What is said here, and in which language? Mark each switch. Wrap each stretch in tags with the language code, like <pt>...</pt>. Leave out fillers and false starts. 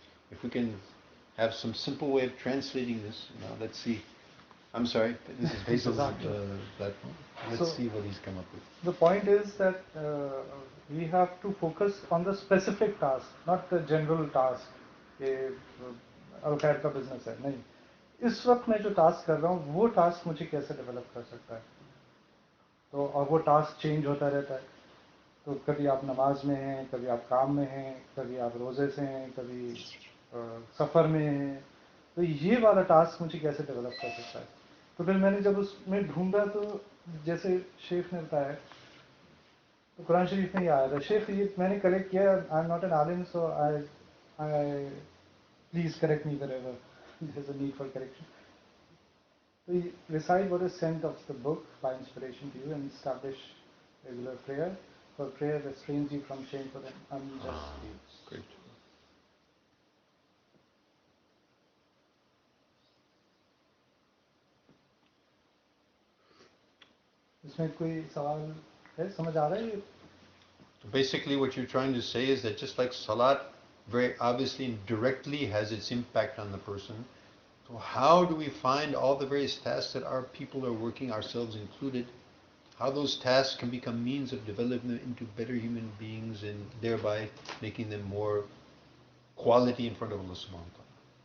<en>If we can have some simple way of translating this, let's see. I'm sorry, this is Faisal's platform. Let's see what he's come up with. The point is that we have to focus on the specific task, not the general task.</en> <hi>अलखैर का business है नहीं, इस वक्त मैं जो task कर रहा हूँ वो टास्क मुझे कैसे डेवलप कर सकता है. तो और वो टास्क चेंज होता रहता है. तो कभी आप नमाज में हैं, कभी आप काम में हैं, कभी आप रोज़े से हैं, कभी सफ़र में हैं. तो ये वाला टास्क मुझे कैसे डेवलप कर सकता है. तो फिर मैंने जब उसमें ढूंढा तो जैसे शेख ने बताया तो कुरान शरीफ में ये आया था. शेख ये मैंने करेक्ट किया,</hi> <en>I am not an alim so I please correct me wherever there's a need for correction. So you recite what is sent of the book by inspiration to you and establish regular prayer. For prayer restrains you from shameful and unjust deeds. Great.</en> <hi>इसमें कोई सवाल है, समझ आ रहा है ये?</hi> <en>Basically what you're trying to say is that just like salat very obviously and directly has its impact on the person. So how do we find all the various tasks that our people are working, ourselves included, how those tasks can become means of developing them into better human beings and thereby making them more quality in front of Allah subhanahu wa ta'ala.</en>